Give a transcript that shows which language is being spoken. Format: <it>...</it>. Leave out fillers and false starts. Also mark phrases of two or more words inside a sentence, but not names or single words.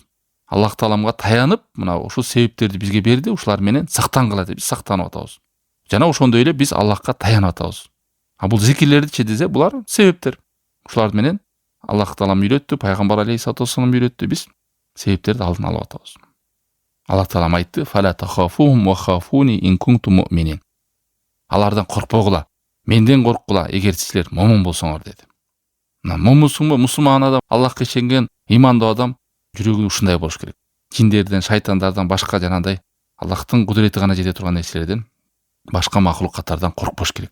<ky>Аллах Тааламга таянып, мына ушул себептерди бизге берди, ушулар менен сактангыла деп биз сактанып атабыз. Жана ошондой эле биз Аллахка таянып атабыз. А бул зикирлерди десе, булар себептер. Ушулар менен Аллах Таалам үйрөттү, пайгамбар</ky> <ar>عليه الصلاة والسلام</ar> <ky>үйрөттү, биз себептерди алдын алып атабыз. Аллах Таалам айтты:</ky> <ar>"فلا تخافوهم وخافون إن كنتم مؤمنين."</ar> <ky>Алардан коркпогула, менден корккула, эгер силер момун болсоңор деди. Момунсуңбу, мусулман адам, Аллахка ишенген имандуу адам жүрөгү ушундай болуш керек. Жиндерден, шайтандардан башка жанагындай Аллахтын кудурети гана жете турган нерселерден башка макулукаттардан коркпош керек.</ky>